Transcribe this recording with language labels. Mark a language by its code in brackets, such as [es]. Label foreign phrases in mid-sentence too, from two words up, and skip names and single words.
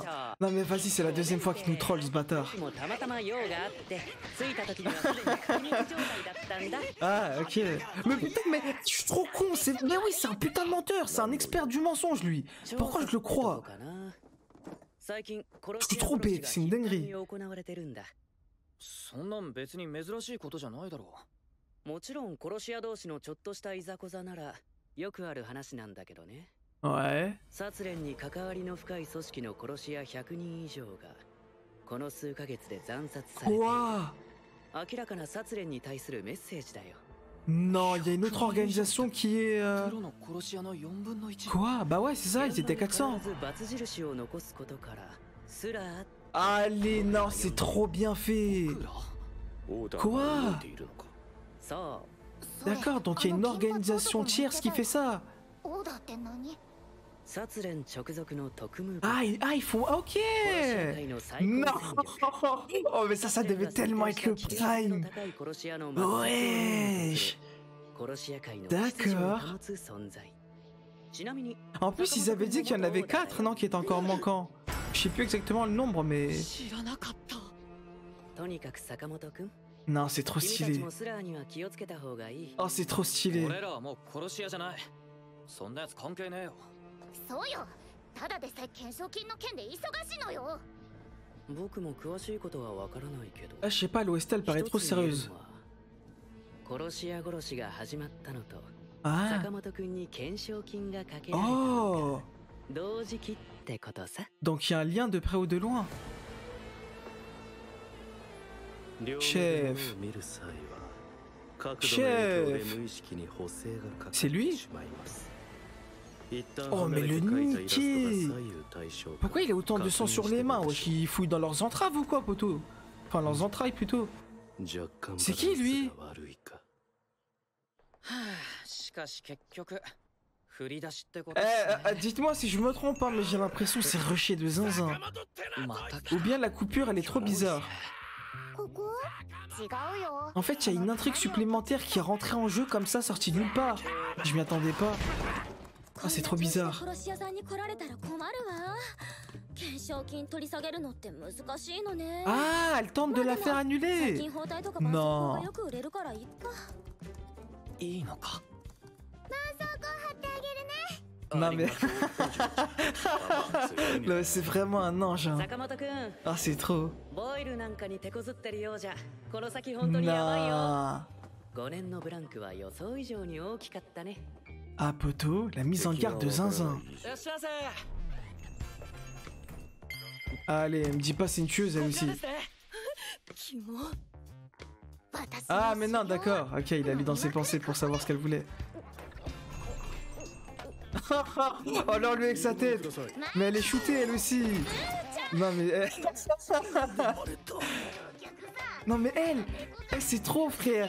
[fr] Non mais vas-y, c'est la deuxième fois qu'il nous troll ce bâtard. Ah ok. Mais putain, mais je suis trop con. Mais oui, c'est un putain de menteur. C'est un expert du mensonge lui. Pourquoi je le crois? Je suis trop bête, c'est une dinguerie. [ja] そんなん別に珍しいことじゃないだろう。もちろん殺し屋同士のちょっとしたいざこざならよくある話なんだけどね。 [fr] Ouais. [ja] 殺練に関わりの深い組織の殺し屋100人以上がこの数ヶ月で惨殺されている。明らかな殺練に対するメッセージだよ。 [fr] Non, il y a une autre organisation qui est... Quoi? Bah ouais, c'est ça, ils étaient 400. Allez, non, c'est trop bien fait. [ja] オーダー [fr] Quoi [ja] が動いているのか。そ [fr] D'accord, donc il y a une organisation tierce qui fait ça. [ja] オーダーって何？う殺練直属の特務部 [fr] Ah, ils font... Ok. [ja] 殺し屋界の最高 [fr] Non. [ja] 戦力 [fr] Oh, mais ça devait tellement être le prime. [ja] 殺し屋の [fr] Wesh. [ja] 殺し屋界の [fr] D'accord. [ja] 秩序を保つ存在。ちなみに [fr] En plus, ils avaient dit qu'il y en avait 4, non, qui étaient encore manquants. Je sais plus exactement le nombre, mais... [ja] 知らなかった。とにかく坂本くん、 [fr] Non, c'est trop [ja] 君たち [fr] stylé. [ja] もスラーには気をつけた方がいい。 [fr] Oh, c'est trop stylé. [ja] 俺らはもう殺し屋じゃない。そんなやつ関係ねえよ。そうよ。ただでさえ懸賞金の件で忙しいのよ。僕も詳しいことはわからないけど。 [fr] Ah, je sais pas, l'OST, elle paraît trop [ja] 一つ言える [fr] sérieuse. [ja] のは殺し屋殺しが始まったのと、 [fr] Ah. [ja] 坂本くんに懸賞金がかけられた [fr] Oh. [ja] 同時期ってことさ。 [fr] Donc il y a un lien de près ou de loin. [ja] 両シェフ目で見る際は角度の影響で無意識に補正がかかって [fr] C'est lui [ja] しまいます。一旦 [fr] Oh, [ja] 離 [fr] mais [ja] れ [fr] le [ja] て描いたイラストが [fr] niqué. [ja] 左右対称か [fr] Pourquoi il a autant de sang sur les mains? Wesh, il fouille dans leurs entraves ou quoi, poteau? Enfin, leurs entrailles plutôt. [ja] 若干 [fr] C'est qui, lui [ja] バランスが悪いか。はあ、しかし結局振り出しってこ [fr] Eh, [ja] とですね。 [fr] dites-moi si je me trompe, hein, mais j'ai l'impression que c'est rushé de zinzin. [ja] また来 [fr] Ou bien la coupure, elle est trop bizarre. [ja] ここ？違うよ。 [fr] En fait, il y a une intrigue supplémentaire qui est rentrée en jeu comme ça, sortie de nulle part. Je m'y attendais pas. Ah, c'est trop bizarre. [ja] 殺し屋さんに来られたら困るわ。懸賞金取り下げるのって難しいのね。 [fr] Ah, elle tente de la faire [ja] 最 [fr] annuler. [ja] 近包帯とか絆創膏がよく売れるからいいか。いいのか。 [fr] Non mais... Non, c'est vraiment un ange. Hein. [ja] 坂本くん、 [fr] Ah, c'est trop. [ja] ボイルなんかに手こずってるようじゃ、この先本当にやばいよ。 [fr] Nah. [ja] 5年のブランクは予想以上に大きかったね。 [fr] Ah, poteau, la mise en garde de zinzin. [ja] いらっしゃいませ。 [fr] Allez, me dis pas c'est une tueuse elle [ja] こちら [fr] aussi. [ja] ですね。キモ。 [fr] Ah, mais non, d'accord. Ok, il a lu dans ses pensées pour savoir ce qu'elle voulait. Oh là, lui avec sa tête. Mais elle est shootée elle aussi. Non mais... Non mais elle, c'est trop frère.